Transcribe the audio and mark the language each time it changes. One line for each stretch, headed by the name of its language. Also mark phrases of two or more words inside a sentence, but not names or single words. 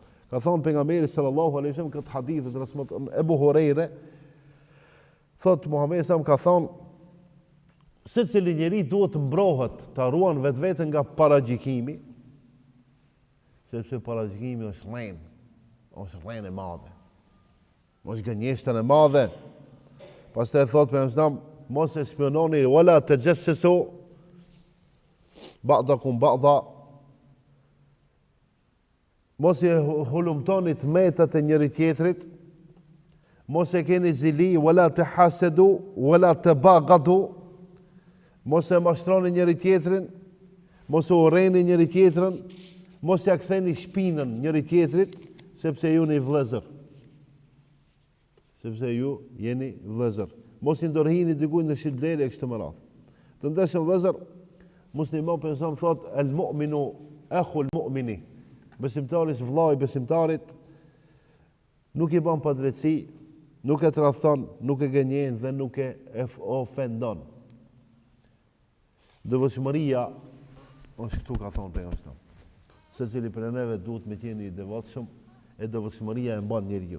Albanian: Ka thonë pejgamberi
Arabic: صلى الله عليه وسلم
Albanian: këtë hadith të transmeton Ebu Hurajre, thot Muhamedi sallallahu ka thonë, secili njeri duhet të mbrohet, të ruan vetveten nga paragjykimi, sepse paragjykimi është rrenë e madhe. Është gënjeshtër e madhe. Pastaj thot pejgamberi mos e spiononi
Arabic: ولا تجسسوا بعضكم بعضا.
Albanian: Mos e hulumtoni të metat e njëri tjetrit. Mos e keni zili
Arabic: ولا تحاسدوا ولا تباغضوا.
Albanian: Mos e mashtroni njëri tjetrin, mos e urreni njëri tjetrin, mos ja ktheni shpinën njëri tjetrit, sepse ju jeni vëllezër. Sepse ju jeni vëllezër. Mos i ndorhini dikujt në shitblerje kështu më radh. Të ndeshëm vëllezër, musliman për shemb thot
Arabic: المؤمن أخو المؤمن.
Albanian: Besimtari është vllai i besimtarit, nuk i bën padrejti, nuk e tradhton, nuk e gënjen dhe nuk e ofendon. Devotshmëria është këtu ka thonë pejgamberi. Secili për neve duhet me qenë i devotshëm, e devotshmëria e mban njeriu.